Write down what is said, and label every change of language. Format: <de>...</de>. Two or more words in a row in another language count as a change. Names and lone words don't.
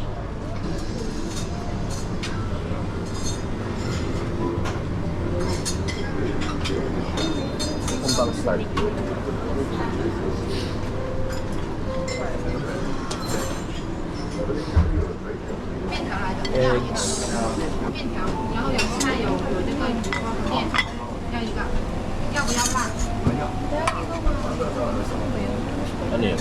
<en>Kung bang start. Eggs.</en> <zh>面条，然后有菜有这个面，要一个，要不要饭？</zh> <tl>Ano yun?</tl>